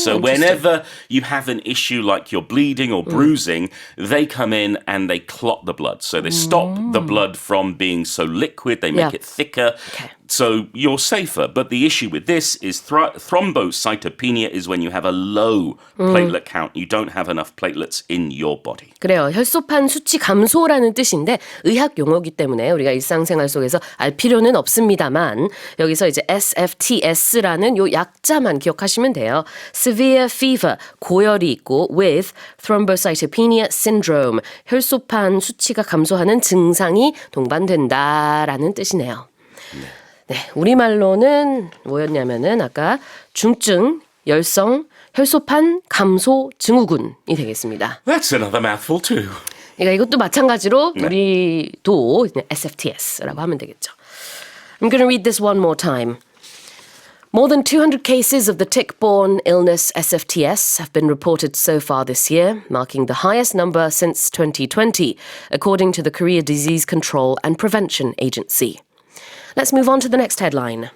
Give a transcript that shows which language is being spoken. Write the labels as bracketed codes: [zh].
[en] So whenever you have an issue like you're bleeding or bruising, they come in and they clot the blood. So they stop the blood from being so liquid, they make it thicker. Okay. So you're safer. But the issue with this is thrombocytopenia is when you have a low platelet count. You don't have enough platelets in your body. [ko] 그래요. 혈소판 수치 감소라는 뜻인데 의학 용어이기 때문에 우리가 일상생활 속에서 알 필요는 없습니다만 여기서 이제 SFTS라는 요 약자만 기억하시면 돼요. Severe fever, 고열이 있고 with Thrombocytopenia Syndrome, 혈소판 수치가 감소하는 증상이 동반된다라는 뜻이네요. 네, 우리말로는 뭐였냐면은 아까 중증 열성 혈소판 감소 증후군이 되겠습니다. [en] That's another mouthful too. [ko] 그러니까 이것도 마찬가지로 우리도 SFTS라고 하면 되겠죠. [en] I'm going to read this one more time. More than 200 cases of the tick-borne illness SFTS have been reported so far this year, marking the highest number since 2020, according to the Korea Disease Control and Prevention Agency. Let's move on to the next headline.